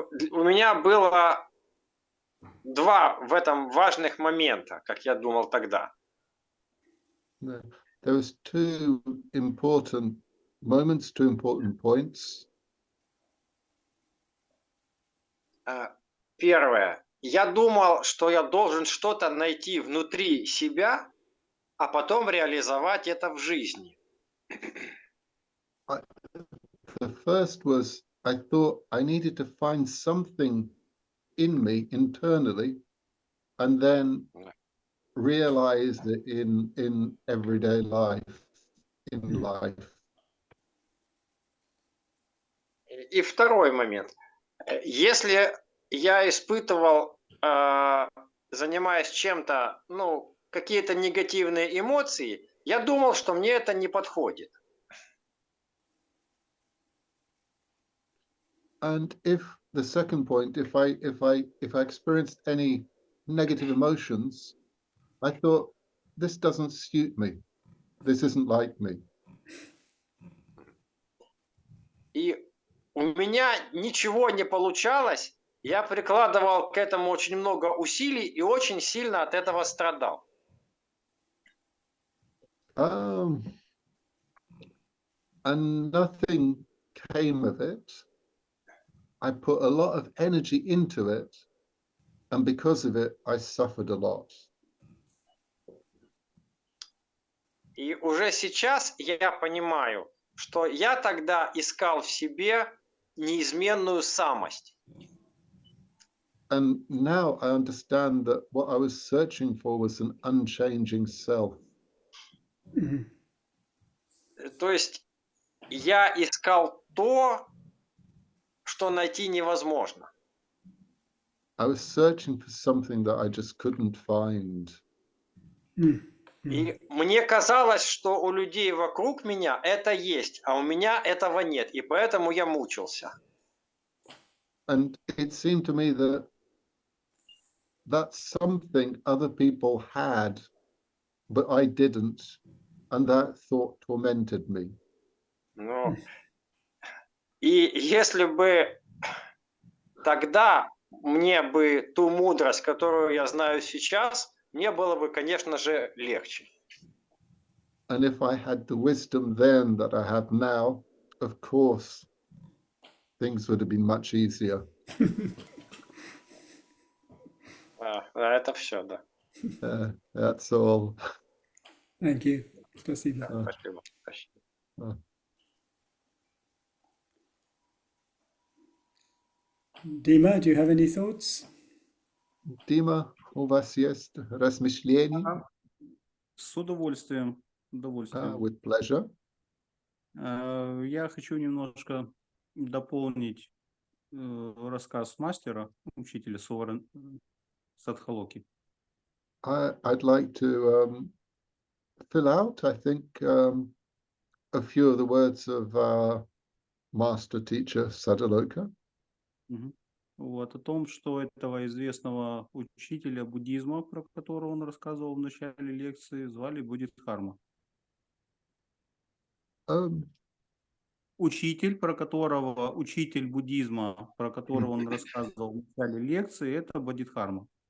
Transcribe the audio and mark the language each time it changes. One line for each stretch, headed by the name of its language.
Russian: У меня было два в этом важных момента, как я думал тогда.
English: There was two important moments, two important points.
Russian: Первое. Я думал, что я должен что-то найти внутри себя, а потом реализовать это в жизни.
English: The first was I thought I needed to find something in me internally and then realize it in everyday life, in life.
Russian: И второй момент. Если я испытывал, занимаясь чем-то, какие-то негативные эмоции, я думал, что мне это не подходит.
English: And if the second point, if I experienced any negative emotions, I thought this doesn't suit me. This isn't like me.
Russian: И у меня ничего не получалось. Я прикладывал к этому очень много усилий и очень сильно от этого страдал.
English: And nothing came of it. I put a lot of energy into it, and because of it, I suffered a lot.
Russian: И уже сейчас я понимаю, что я тогда искал в себе неизменную самость.
English: And now I understand that what I was searching for was an unchanging self.
Russian: То есть я искал то, что найти невозможно.
English: I was searching for something that I just couldn't find.
Russian: И мне казалось, что у людей вокруг меня это есть, а у меня этого нет, и поэтому я мучился.
English: And it seemed to me that that's something other people had, but I didn't, and that thought tormented me.
Russian: Ну, и если бы тогда мне бы ту мудрость, которую я знаю сейчас, мне было бы, конечно же, легче.
English: And if I had the wisdom then that I have now, of course, things would have been much easier.
Russian: Это все, да.
English: That's all. Thank you.
Russian: Спасибо. Спасибо. Спасибо.
English: Dima, do you have any thoughts?
Russian: Dima, у вас есть размышления? С удовольствием.
English: With pleasure.
Russian: Я хочу немножко дополнить рассказ мастера, учителя Саддхалоки.
English: I'd like to fill out, I think, a few of the words of our master teacher Sаддхалока.
Russian: Вот, о том, что этого известного учителя буддизма, про которого он рассказывал в начале лекции, звали Бодхидхарма. Учитель, учитель буддизма, про которого он рассказывал в начале лекции, это Бодхидхарма.